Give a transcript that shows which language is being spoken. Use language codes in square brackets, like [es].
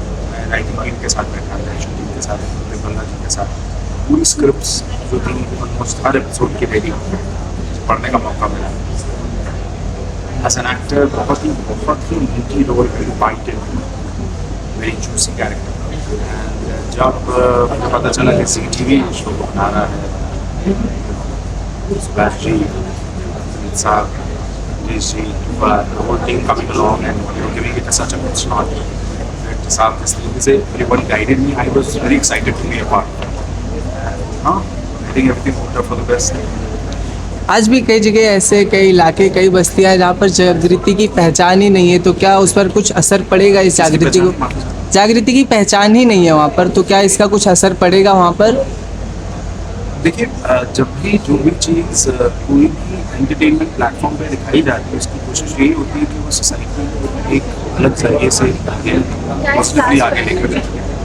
[hi] मैं writing team के साथ बैठा था, शूटिंग के साथ, बंदा जी के साथ, पूरी स्क्रिप्ट्स जो थी ऑलमोस्ट हर एपिसोड की रेडी पढ़ने का मौका मिला। [en] as an actor [hi] बहुत ही मीठी [en] Role, very weighted, very juicy character. [hi] And जब मुझे पता चला कि CTV शो को बना रहा है, सुभाष जी, साहब, Nish ji, [en] the whole team coming along and giving it such a good start. साहब [hi] जिस तरीके से [en] everyone guided me, I was very excited to be a part. I think everything worked out for the best. [hi] आज भी कई जगह ऐसे, कई इलाके, कई बस्तियां जहाँ पर जागृति की पहचान ही नहीं है, तो क्या उस पर कुछ असर पड़ेगा इस जागृति को? जागृति की पहचान ही नहीं है वहाँ पर, तो क्या इसका कुछ असर पड़ेगा वहाँ पर? देखिए, जब भी जो भी चीज़ कोई भी एंटरटेनमेंट प्लेटफॉर्म पे दिखाई जाती है, उसकी कोशिश यही होती है कि वो सोसाइटी को एक अलग जरिए से आगे पॉजिटिवली आगे लेकर जाए।